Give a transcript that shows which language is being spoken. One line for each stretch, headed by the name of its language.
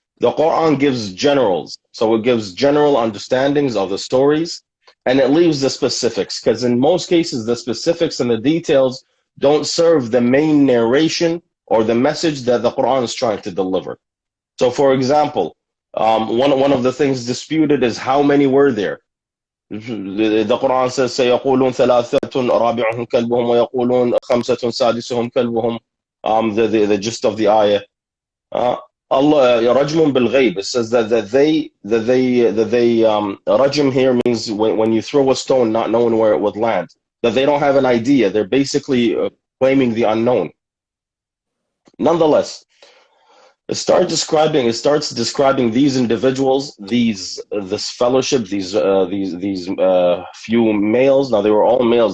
English: The Quran gives generals. So it gives general understandings of the stories, and it leaves the specifics, because in most cases, the specifics and the details don't serve the main narration or the message that the Quran is trying to deliver. So for example, one of the things disputed is how many were there. The Quran says,
Arabic: سيقولون ثلاثة رابعهم كلبهم ويقولون خمسة سادسهم كلبهم.
English: The gist of the ayah. Allah
Arabic: رجم بالغيب.
English: It says that they rajm here means when you throw a stone not knowing where it would land. That they don't have an idea. They're basically claiming the unknown. Nonetheless, it starts describing these individuals, this fellowship, these few males. Now they were all males.